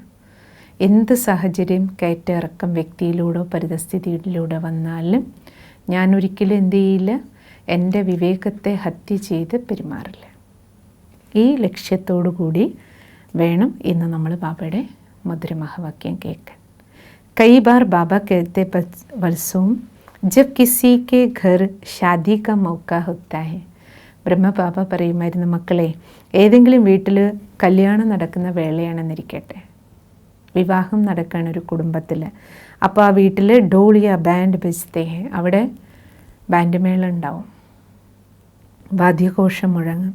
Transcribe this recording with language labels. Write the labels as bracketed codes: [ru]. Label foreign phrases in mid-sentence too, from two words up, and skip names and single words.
[ml] എന്ത് സാഹചര്യം, കയറ്റിറക്കം വ്യക്തിയിലൂടെ പരിതസ്ഥിതിയിലൂടെ വന്നാലും ഞാൻ ഒരിക്കലും എന്ത് ചെയ്യില്ല, എൻ്റെ വിവേകത്തെ ഹത്യ ചെയ്ത് പെരുമാറില്ല. ഈ ലക്ഷ്യത്തോടു കൂടി വേണം ഇന്ന് നമ്മൾ ബാബയുടെ മധുരമഹാവാക്യം കേൾക്കാൻ. [hi] कई बार ബാബ कहते वर्षों जब किसी के घर शादी का मौका होता है. [ml] ബ്രഹ്മബാബ പറയുമായിരുന്നു, മക്കളെ, ഏതെങ്കിലും വീട്ടിൽ കല്യാണം നടക്കുന്ന വേളയാണെന്നിരിക്കട്ടെ, വിവാഹം നടക്കുകയാണ് ഒരു കുടുംബത്തിൽ. അപ്പോൾ ആ വീട്ടിൽ [hi] डोलियाँ बैंड बजते, [ml] അവിടെ ബാൻഡ് മേളം ഉണ്ടാവും, വാദ്യഘോഷം മുഴങ്ങും.